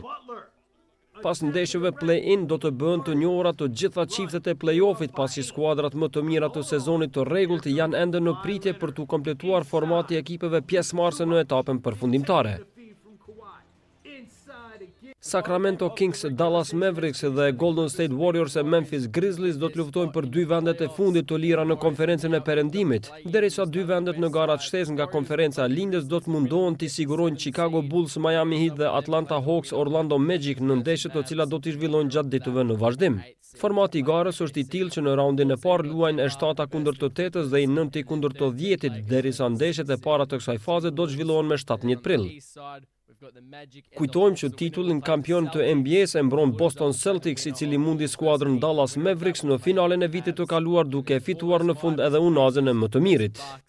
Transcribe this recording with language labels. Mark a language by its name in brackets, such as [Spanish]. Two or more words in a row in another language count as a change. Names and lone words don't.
[Albanian] Pas ndeshjeve play-in do të bëhen të njohura të gjitha çiftet e play-offit, pasi skuadrat më të mira të sezonit të rregullt janë ende në pritje për të kompletuar formati i ekipeve pjesëmarrëse në etapën përfundimtare. Sacramento Kings, Dallas Mavericks dhe Golden State Warriors e Memphis Grizzlies do të luftojnë për dy vendet e fundit të lira në konferencën e perëndimit, derisa dy vendet në garat shtesë nga konferenca e lindjes do të mundohen të sigurojnë Chicago Bulls, Miami Heat dhe Atlanta Hawks, Orlando Magic në ndeshjet të cilat do të zhvillohen gjatë ditëve në vazhdim. Formati i garës është i tillë që në raundin e parë luajnë e 7 kundër të 8 dhe i 9 kundër të 10, derisa ndeshjet e para të kësaj faze do të zhvillohen me 17 prill. Kujtojmë që titullin kampion të NBA-s e mbron Boston Celtics, i cili mundi skuadrën Dallas Mavericks në finalen e vitit të kaluar duke fituar në fund edhe unazën e më të mirit.